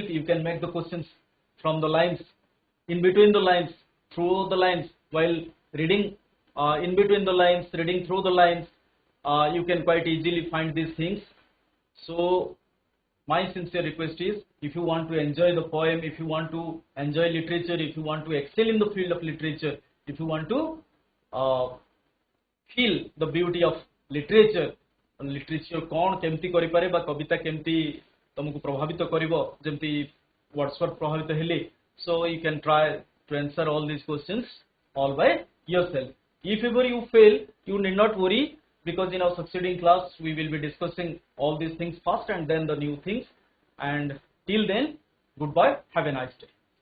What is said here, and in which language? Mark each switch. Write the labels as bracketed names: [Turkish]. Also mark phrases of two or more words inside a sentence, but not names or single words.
[English] You can make the questions from the lines, in between the lines, through the lines, while reading in between the lines, reading through the lines, you can quite easily find these things. So my sincere request is, if you want to enjoy the poem, if you want to enjoy literature, if you want to excel in the field of literature, if you want to feel the beauty of literature [Odia] କଣ କେମିତି କରି ପାରେ ବା କବିତା କେମିତି ତୁମକୁ ପ୍ରଭାବିତ କରିବ ଯେମିତି ୱର୍ଡସୱର୍ଥ ପ୍ରଭାବିତ ହେଲେ. [English] So you can try to answer all these questions all by yourself. If ever you fail, you need not worry, because in our succeeding class we will be discussing all these things first and then the new things. And till then, goodbye, have a nice day.